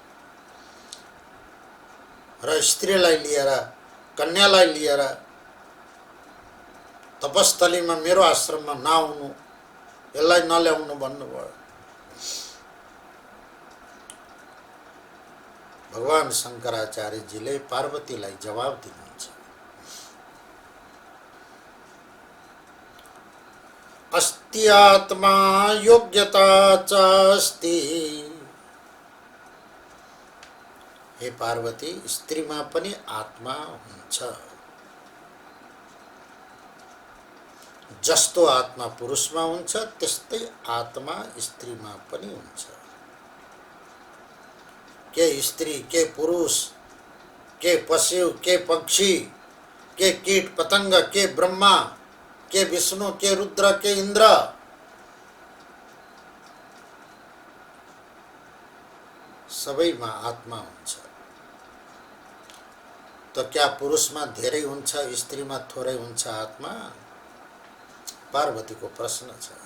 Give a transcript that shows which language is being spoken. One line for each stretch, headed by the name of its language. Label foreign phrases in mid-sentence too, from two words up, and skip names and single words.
Nepali: र स्त्रीलाई लिएर, कन्यालाई लिएर तपस्थलीमा मेरो आश्रममा नआउनु, यसलाई नल्याउनु भन्नुभयो। भगवान शंकराचार्यजीले पार्वतीलाई जवाब दिनुहुन्छ।
Sanskrit: अस्ति आत्मा योग्यता च अस्ति।
Nepali: हे पार्वती, स्त्रीमा पनि आत्मा हुन्छ। जस्तो आत्मा पुरुषमा हुन्छ त्यस्तै आत्मा स्त्रीमा पनि हुन्छ। के स्त्री, के पुरुष, के पशु, के पक्षी, के कीट पतंग, के ब्रह्मा, के विष्णु, के रुद्र, के इंद्र, सबैमा आत्मा हुन्छ।
Hindi: तो क्या
Nepali: पुरुषमा धेरै हुन्छ, स्त्रीमा थोरै हुन्छ आत्मा? पार्वतीको प्रश्न छ।